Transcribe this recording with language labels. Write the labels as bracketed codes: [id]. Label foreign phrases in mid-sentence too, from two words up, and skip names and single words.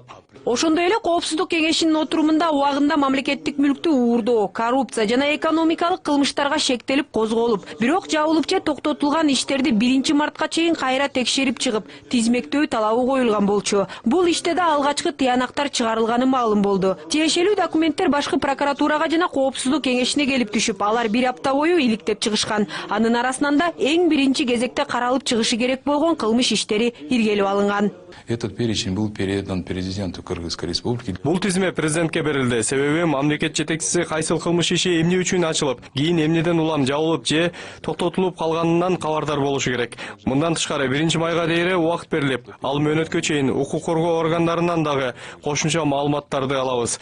[ky] Ошондой эле Коопсуздук кеңешинин отурумунда убагында мамлекеттик мүлктү уурдоо, коррупция жана экономикалык кылмыштарга шектелип козголуп, бирок жабылып же токтотулган иштерди 1 мартка чейин кайра текшерип чыгып, тизмектөө талабы коюлган болчу. Бул иште да алгачкы тыянактар чыгарылганы маалым болду. Тиешелүү документтер башкы прокуратурага жана Коопсуздук кеңешине келип түшүп, алар 1 апта бою иликтеп чыгышкан. Анын арасында эң биринчи кезекте каралып чыгышы керек болгон кылмыш иштери иргелип алынган. [ru] Этот перечень был передан президенту Кыргызской Республики. [ky] Бул тизме президентке берилди. Себеби мамлекет жетекчиси кайсыл кылмыш иши эмне үчүн ачылып, кийин эмнеден улам жабылып же токтотулуп калганынан кабардар болушу керек. Мындан тышкары 1 майга дейре убакыт берилип, ал мөөнөткө чейин укук коргоо органдарынан дагы кошумча маалыматтарды алабыз.